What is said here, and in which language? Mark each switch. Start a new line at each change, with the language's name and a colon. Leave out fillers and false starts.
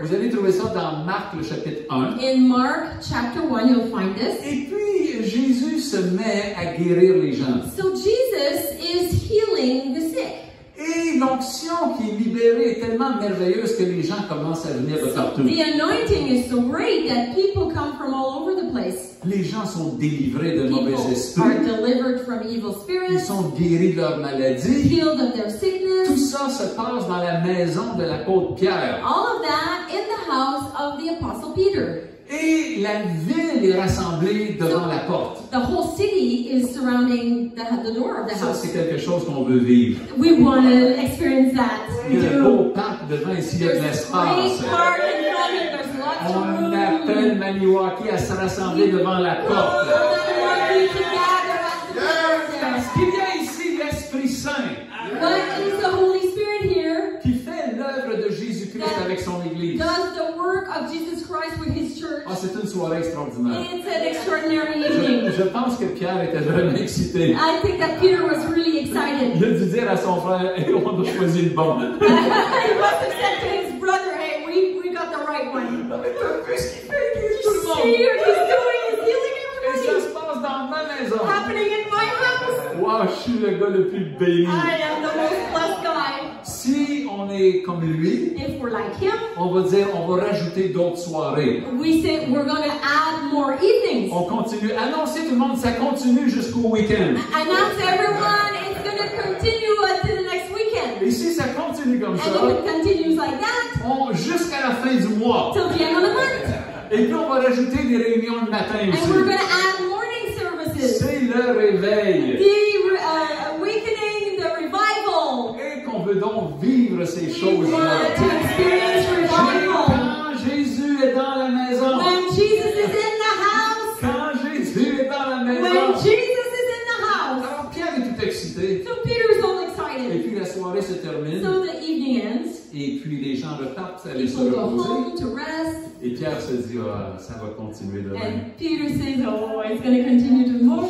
French: Vous allez trouver ça dans Marc le chapitre 1.
English: In Mark chapter 1, you'll find this.
French: Et puis Jésus se met à guérir les gens.
English: So Jesus is healing the sick.
French: Et l'onction qui est libérée est tellement merveilleuse que les gens commencent à venir de partout.
English: The anointing is so great that people come from all over the place.
French: Les gens sont délivrés de mauvais
English: People
French: esprits.
English: are delivered from evil
French: Ils
English: spirits,
French: sont guéris de leur maladie.
English: healed of their
French: Tout
English: sickness.
French: ça se passe dans la maison de l'apôtre Pierre.
English: All of that in the house of the Apostle Peter.
French: Et la ville est rassemblée devant la porte.
English: The whole city is surrounding the door of the
French: Ça,
English: house.
French: c'est quelque chose qu'on veut vivre.
English: We want to experience that.
French: Il y a un beau parc devant ici, il y a de
English: There's a
French: l'espace.
English: great park in front of it. There's lots of
French: On
English: room.
French: appelle Maniwaki à se rassembler devant la porte. Parce qu'il y a ici l'Esprit Saint
English: What is the Holy Spirit here
French: qui fait l'œuvre de Jésus-Christ avec son son Église.
English: does the work of Jesus Christ with his church.
French: Ah, c'est une soirée extraordinaire.
English: It's an extraordinary evening.
French: Je pense que Pierre était vraiment excité.
English: I think that Peter was really excited.
French: Il a dû dire à son frère, hey, on a choisi le bon.
English: He must have said to his brother, hey, we got the right one.
French: Non, mais t'as vu ce qu'il fait, il dit
English: You
French: tout le monde.
English: see what he's doing? He's healing
French: Et ça
English: everybody.
French: se passe dans ma maison.
English: Happening in my house.
French: Wow, je suis le gars le plus béni.
English: I am the most blessed guy.
French: Si on est comme lui,
English: If we're like him,
French: on va dire, on va rajouter d'autres soirées.
English: we say we're going to add more evenings.
French: On continue. Annoncez tout le monde, ça continue jusqu'au week-end.
English: Announce everyone, it's going to continue until the next weekend.
French: Et si ça continue comme
English: And if
French: ça,
English: it continues like that,
French: jusqu'à la fin du mois.
English: till the end of the month.
French: Et puis on va rajouter des réunions le matin
English: And we're going to add morning services.
French: C'est le réveil.
English: The awakening, the revival.
French: Et qu'on veut donc vivre ces
English: We
French: choses-là.
English: want to experience revival.
French: Quand Jésus est dans la maison.
English: When Jesus is in the house.
French: Quand Jésus est dans la
English: When
French: maison.
English: Jesus is in the house.
French: Alors Pierre est tout excité.
English: So Peter's all
French: Et
English: excited.
French: puis la soirée se termine.
English: So the evening ends.
French: Et puis les gens repartent aller se
English: People go
French: reposer.
English: home to rest.
French: Et Pierre se dit, ah, ça va continuer demain.
English: And Peter says, oh, it's going to continue tomorrow.